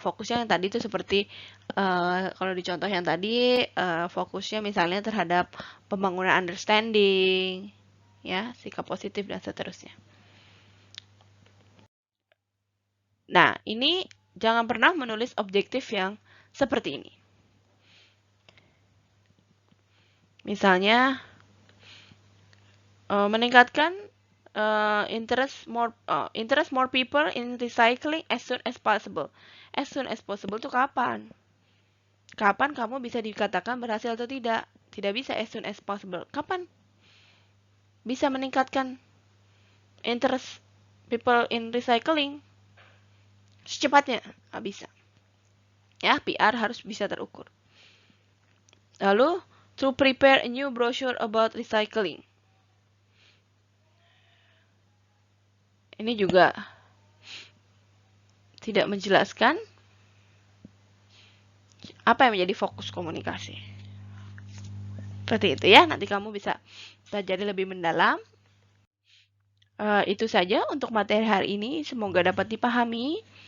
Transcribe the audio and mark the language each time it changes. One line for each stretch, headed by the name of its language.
Indonesian: Fokusnya yang tadi itu seperti, kalau di contoh yang tadi, fokusnya misalnya terhadap pembangunan understanding, ya, sikap positif dan seterusnya. Nah, ini jangan pernah menulis objektif yang seperti ini. Misalnya, meningkatkan
English: interest more people in recycling as soon as possible. As soon as possible
Indonesian: itu kapan? Kapan kamu bisa dikatakan berhasil atau tidak? Tidak bisa
English: as soon as possible.
Indonesian: Kapan bisa meningkatkan
English: interest people in recycling?
Indonesian: Secepatnya, nggak bisa. Ya, PR harus bisa terukur.
English: Lalu, to prepare a new brochure about recycling.
Indonesian: Ini juga tidak menjelaskan apa yang menjadi fokus komunikasi. Seperti itu ya, nanti kamu bisa pelajari lebih mendalam. Itu saja untuk materi hari ini, semoga dapat dipahami.